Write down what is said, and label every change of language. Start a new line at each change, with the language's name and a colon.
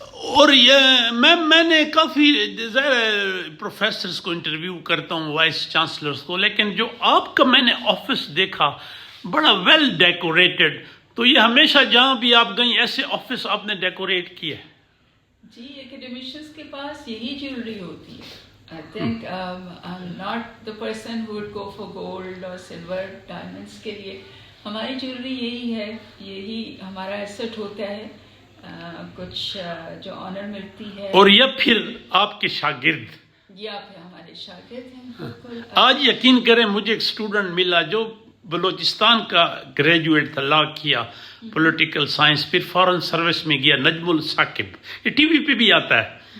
Urdu: اور یہ میں نے کافی پروفیسرز کو انٹرویو کرتا ہوں, وائس چانسلرز کو, لیکن جو آپ کا میں نے آفس دیکھا بڑا ویل ڈیکوریٹڈ, تو یہ ہمیشہ جہاں بھی آپ گئیں ایسے آفس آپ نے ڈیکوریٹ کیا ہے؟ جی ایکیڈیمیشنز کے پاس یہی جیولری ہوتی ہے.
English: I think I'm not the person who would go for gold or silver, diamonds
Urdu: کے لیے. ہماری جیولری یہی ہے, یہی ہمارا ایسٹ ہوتا ہے, کچھ جو آنر ملتی ہے. اور یہ پھر آپ کے شاگرد, یہ آپ ہمارے شاگرد ہیں. بالکل. آج یقین کریں مجھے ایک اسٹوڈنٹ ملا جو بلوچستان کا گریجویٹ تھا, لا کیا پولیٹیکل سائنس, پھر فارن سروس میں گیا, نجم الثاقب, یہ ٹی وی پہ بھی آتا ہے.